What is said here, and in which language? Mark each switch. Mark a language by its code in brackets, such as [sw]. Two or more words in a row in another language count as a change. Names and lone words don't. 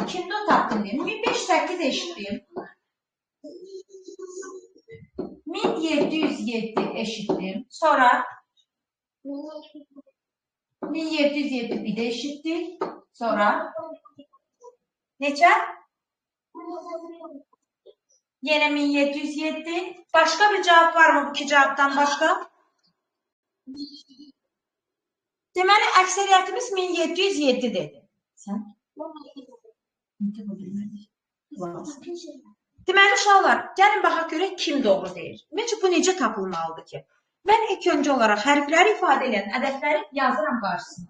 [az] Kimdə o tapdım deyim. 1508 eşitdim. 1707 eşitdim. Sonra 1707 bir de eşitdik. Sonra neçə? [tr] Yine 1707. Başka bir cevap var mı bu iki cevaptan başka? [az] Deməli, əksəriyyətimiz 1707 dedi. Sən? Deməli, uşaqlar, gəlin baxaq görək kim doğru deyir. Məncə, bu necə tapılmalıdır ki? Mən ilk öncə olaraq hərfləri ifadə edən ədədləri yazıram qarşısına.